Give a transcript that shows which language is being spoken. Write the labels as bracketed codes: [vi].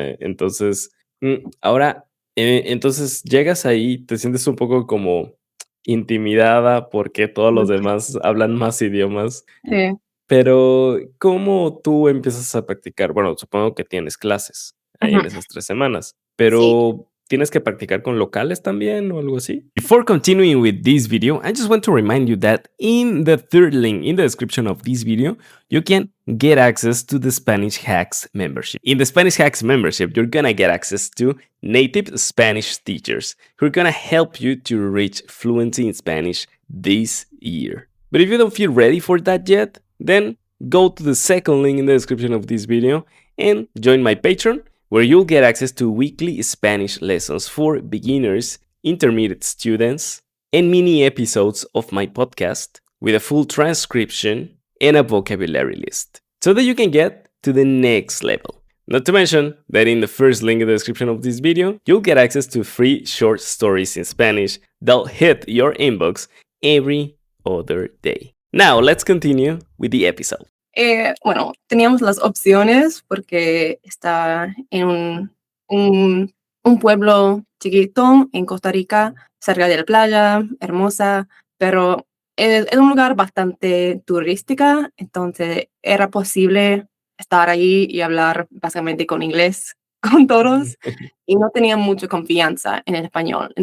[es] Entonces, ahora, entonces llegas ahí, te sientes un poco como intimidada porque todos los Mm, demás hablan más idiomas, sí. pero ¿cómo tú empiezas a practicar? Bueno, supongo que tienes clases ahí Ujú. en esas 3 semanas, Sí. pero ¿tienes que practicar con locales también o algo así? [en] Before continuing with this video, I just want to remind you that in the third link in the description of this video, you can get access to the Spanish Hacks membership. In the Spanish Hacks membership, you're gonna get access to native Spanish teachers who are gonna help you to reach fluency in Spanish this year. But if you don't feel ready for that yet, then go to the second link in the description of this video and join my Patreon, where you'll get access to weekly Spanish lessons for beginners, intermediate students, and mini episodes of my podcast with a full transcription and a vocabulary list, so that you can get to the next level. Not to mention that in the first link in the description of this video, you'll get access to free short stories in Spanish that'll hit your inbox every other day. Now, let's continue with the episode. [es] Bueno, teníamos las opciones porque está en un pueblo chiquito en Costa Rica, cerca de la playa, hermosa, pero es un lugar bastante turística, entonces era posible estar allí y hablar básicamente con inglés con todos, y no tenía mucha confianza en el español.